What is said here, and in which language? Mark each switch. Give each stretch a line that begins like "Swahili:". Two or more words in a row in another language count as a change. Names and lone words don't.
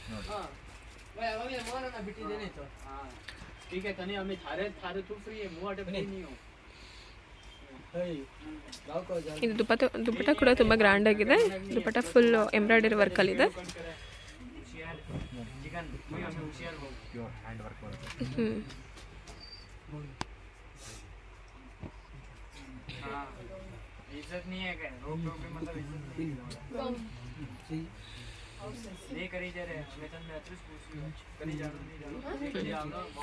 Kannada: ಇದು ದುಪ್ಪಟ್ಟ ಕೂಡ ತುಂಬ ಗ್ರ್ಯಾಂಡ್ ಆಗಿದೆ. ದುಪ್ಪಟ್ಟ
English: full embroidery
Kannada: ವರ್ಕಲ್ಲಿದೆ.
English: pure hand work
Kannada: ಬರುತ್ತೆ.
Hindi: इज्जत नहीं है क्या? रोक रोक के मतलब इज्जत नहीं करी जा रहे हैं। मैं तो पूछ रही हूँ करी जा रहा नहीं जा रहा